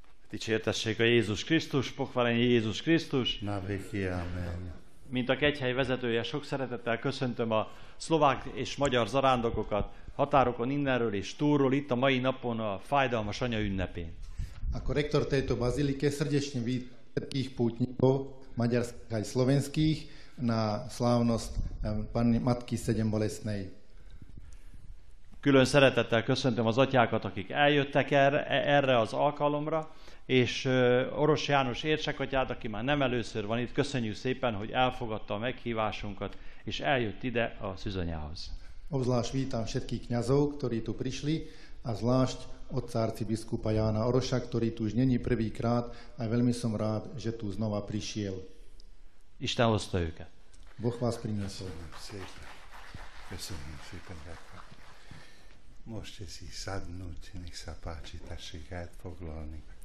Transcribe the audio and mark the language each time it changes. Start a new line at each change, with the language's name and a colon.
Hungarian: Dicsértessék a Jézus Krisztus,
Slovak: pochválenje
Hungarian: Jézus Krisztus.
Slovak: Na veky, amen.
Hungarian: Mint a kegyhely vezetője, sok szeretettel köszöntöm a szlovák és magyar zarándokokat határokon innenről és túlról itt a mai napon a Fájdalmas Anya ünnepén.
Slovak: Ako rektor tejto bazilike srdečne vítam všetkých pútnikov, maďarských aj slovenských, na slávnosť Matky Sedembolestnej.
Hungarian: Külön szeretettel köszöntöm az atyákat, akik eljöttek erre az alkalomra, és Orosz János érsekatyát, aki már nem először van itt, köszönjük szépen, hogy elfogadta a meghívásunkat, és eljött ide a Szűzanyához.
Slovak: Obzvlášť vítam všetkých kňazov, ktorí tu prišli, a zvlášť otca arcibiskupa Jána Oroša, ktorý tu už není prvýkrát, a veľmi som rád, že tu znova prišiel.
Hungarian: Isten hozta őket.
Slovak: Boh vás priniesol.
Hungarian: Köszönöm szépen,
Slovak: ďakujem. Môžete si sadnúť, nech sa páči,
Hungarian: tašikát foglalni.